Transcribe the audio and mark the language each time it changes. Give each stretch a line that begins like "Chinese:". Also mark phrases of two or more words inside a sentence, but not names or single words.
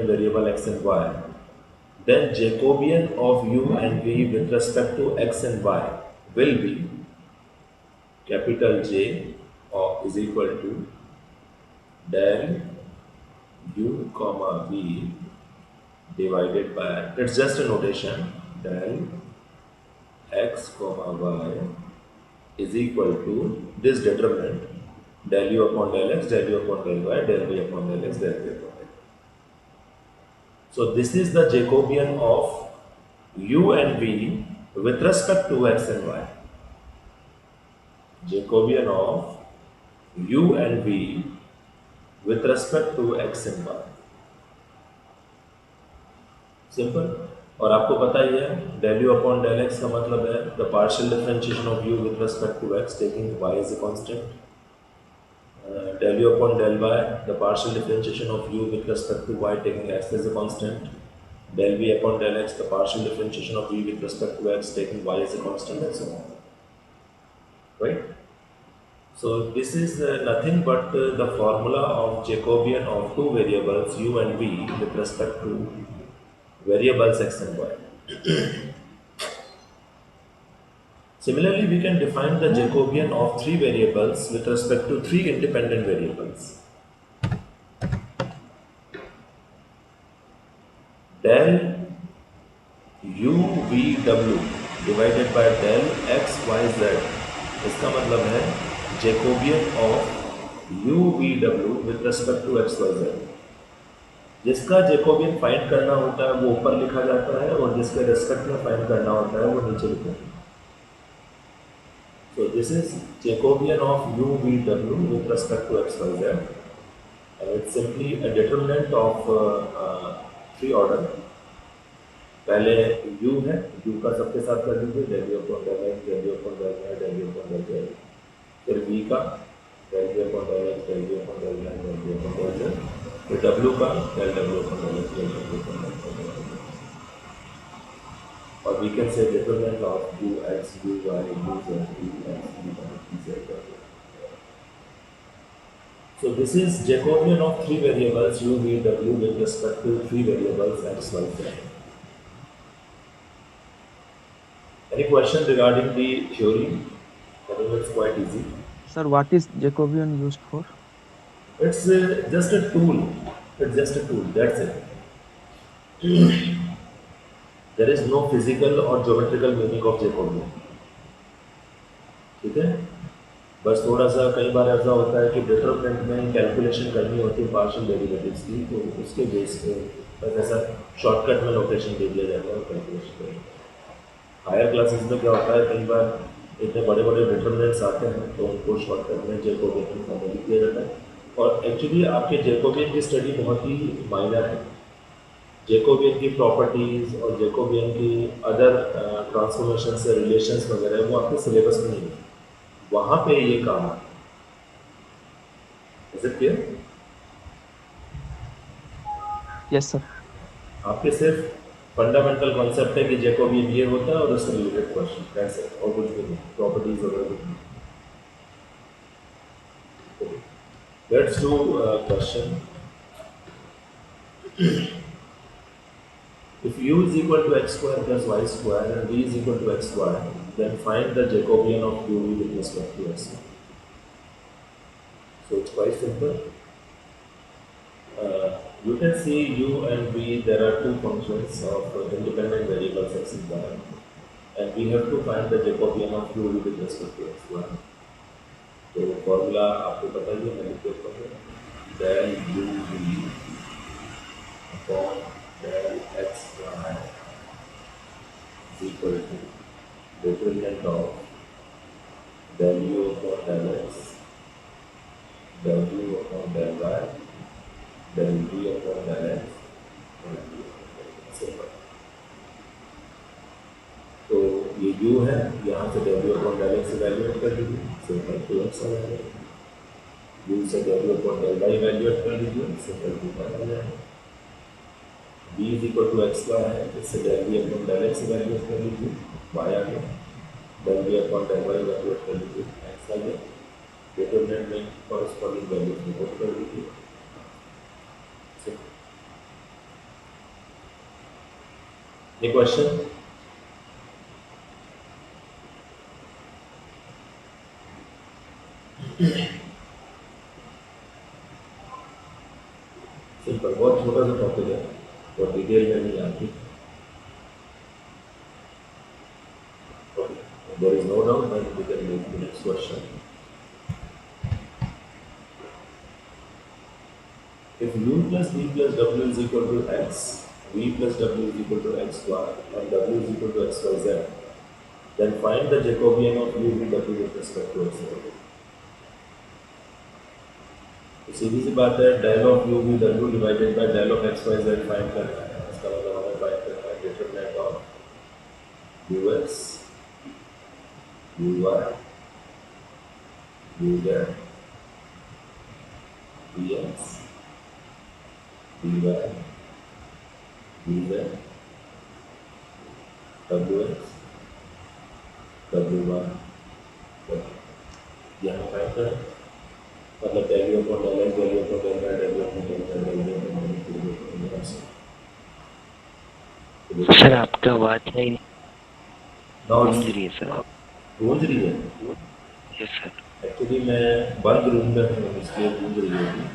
English: variable x and y, then Jacobian of u and v with respect to x and y will be capital J of is equal to del u comma v divided by, it's just a notation, del x comma y is equal to this determinant del u upon del x, del u upon del y, del v upon del x, del v upon del y. So this is the Jacobian of u and v with respect to x and y. Jacobian of u and v with respect to x and y. सिंपल.
Hindi: और आपको पता ही है
English: del u upon del x
Hindi: का मतलब है
English: the partial differentiation of u with respect to x taking y as a constant. Del u upon del y, the partial differentiation of u with respect to y taking x as a constant. Del v upon del x, the partial differentiation of v with respect to x taking y as a constant, and so on. Right? So this is nothing but the formula of Jacobian of two variables u and v with respect to variables x and y. Similarly, we can define the Jacobian of three variables with respect to three independent variables. Del u v w divided by del x y z,
Hindi: इसका मतलब है
English: Jacobian of u v w with respect to x y z.
Hindi: जिसका जेकोबियन फाइंड करना होता है वो ऊपर लिखा जाता है और जिसके रेस्पेक्ट में फाइंड करना होता है वो नीचे लिखा जाता है.
English: So this is Jacobian of u v w with respect to x y z. It's simply a determinant of three order.
Hindi: पहले u है, u का सबके साथ कर दीजिए
English: del u upon del x, del u upon del y, del u upon del z.
Hindi: फिर v का
English: del u upon del x, del u upon del y, del u upon del z.
Hindi: फिर w का
English: del w upon del x, del w upon del y. Or we can say determinant of ux, uy, uz, vx, vy, vz. So this is Jacobian of three variables u, v, w with respect to three variables x, y, z. Any question regarding the theory? I think it's quite easy. Sir, what is Jacobian used for? It's just a tool. It's just a tool. That's it. There is no physical or geometrical meaning of Jacobian.
Hindi: ठीक है? बस थोड़ा सा कई बार ऐसा होता है कि डिटरमिनेंट में कैलकुलेशन करनी होती है
English: partial derivatives
Hindi: की, तो उसके बेस पे बस ऐसा शॉर्टकट में नोटेशन दे दिया जाता है और कैलकुलेशन करनी होती है।
English: higher classes
Hindi: में क्या होता है, कई बार इतने बड़े बड़े डिटरमिनेंट्स आते हैं तो उनको शॉर्टकट में जैकोबियन की फॉर्म में लिख दिया जाता है। और एक्चुअली आपके जैकोबियन की स्टडी बहुत ही माइनर है। जैकोबियन की प्रॉपर्टीज और जैकोबियन की
English: other transformation
Hindi: से रिलेशंस वगैरह वो आपके सिलेबस में नहीं है, वहाँ पे ये काम आता है।
English: Is it clear? yes sir.
Hindi: आपके सिर्फ
English: fundamental concept
Hindi: है कि जैकोबियन ये होता है और उससे
English: related question, that's it,
Hindi: और कुछ भी नहीं, प्रॉपर्टीज वगैरह कुछ नहीं।
English: let's do question. If u is equal to x square plus y square and v is equal to x square, then find the Jacobian of u with respect to x. So it's quite simple. You can see u and v, there are two functions of independent variables x and y, and we have to find the Jacobian of u with respect to x y.
Hindi: तो फॉर्मूला आपको पता ही है, मैं लिख देता हूँ,
English: del u v upon del x y is equal to determinant of del u upon del x, del u upon del y, del v upon del x, del v upon del y. सिंपल।
Hindi: तो ये u है, यहाँ से
English: del u upon del x
Hindi: इवैल्यूएट कर लीजिए, सिंपल 2x आ जाएगा। u से
English: del u upon del y
Hindi: इवैल्यूएट कर लीजिए, सिंपल 2y आ जाएगा।
English: v is equal to x square
Hindi: है, इससे
English: del v upon del x
Hindi: इवैल्यूएट कर लीजिए, y आ गया।
English: del v upon del y इवैल्यूएट
Hindi: कर लीजिए, x आ गया। डिटरमिनेंट में
English: corresponding value
Hindi: नोट कर लीजिए। ये क्वेश्चन सिंपल, बहुत छोटा सा टॉपिक है और डिटेल में नहीं आती।
English: There is no doubt that we can move to the next question. If u plus v plus w is equal to x, v plus w is equal to x square, and w is equal to x y z, then find the Jacobian of u v w with respect to x y.
Hindi: तो सीधी सी बात है,
English: del of u v w divided by del of x y z फाइंड
Hindi: करना है। इसका मतलब हमें फाइंड करना है
English: determinant of
Hindi: u x, u y, u z, dx, dy, dz, wx, wy, w। यहाँ फाइंड करें, मतलब
English: del u upon del x, del u upon del y, del u upon del z, del u upon del x, del u upon del y।
Hindi: सर आपका आवाज नहीं
English: नाउ
Hindi: गूंज रही है सर। गूंज रही है।
English: yes sir.
Hindi: एक्चुअली मैं बंद रूम में हूँ, इसलिए गूंज रही होगी।